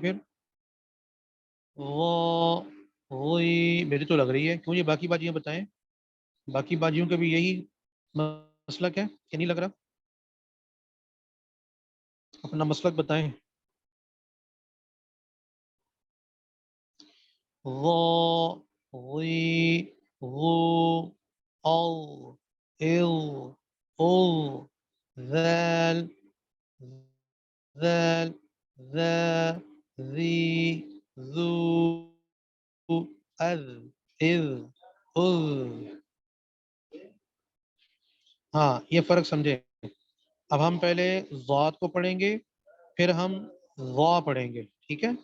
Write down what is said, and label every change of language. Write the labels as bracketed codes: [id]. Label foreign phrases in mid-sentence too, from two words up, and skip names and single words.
[ur] پھر وہ وہی میری تو لگ رہی ہے، کیوں یہ باقی باجیاں بتائیں، باقی باجیوں کا بھی یہی مسلک ہے کہ نہیں لگ رہا؟ اپنا مسلک بتائیں. وہ وی وہ او ایو او ذال ذال ذا ذی ذو اذ اذ اذ. ہاں یہ فرق سمجھے. اب ہم پہلے ضاد کو پڑھیں گے، پھر ہم وا پڑھیں گے، ٹھیک ہے؟